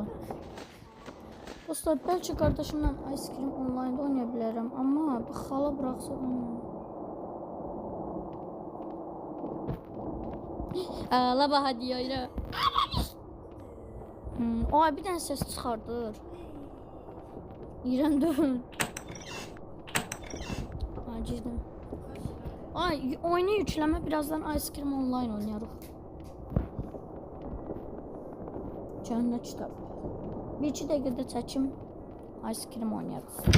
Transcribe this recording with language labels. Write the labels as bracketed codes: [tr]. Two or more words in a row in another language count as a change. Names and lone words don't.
[tr] Dostlar belki kardeşimle ice cream online oynayabilirim ama hala bıraksa Allah hadi yayla. Ay bir tane ses çıkardır. İrem dön. Cidden. Ay oyunu yükleme birazdan ice cream online oynayarıq. Cennet kitabı. [az] Bir iki dəqiqədə çəkim ice cream oynayarıq.